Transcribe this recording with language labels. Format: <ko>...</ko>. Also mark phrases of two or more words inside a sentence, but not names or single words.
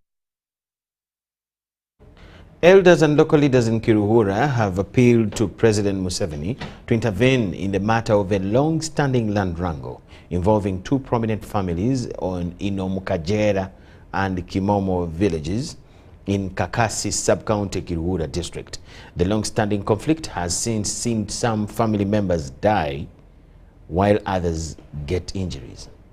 <en>Elders and local leaders in Kiruhura have appealed to President Museveni to intervene in the matter of a long-standing land wrangle involving two prominent families in Omukajera and Kimomo villages in Kakasi sub-county Kiruhura district. The long-standing conflict has since seen some family members die while others get injuries.</en>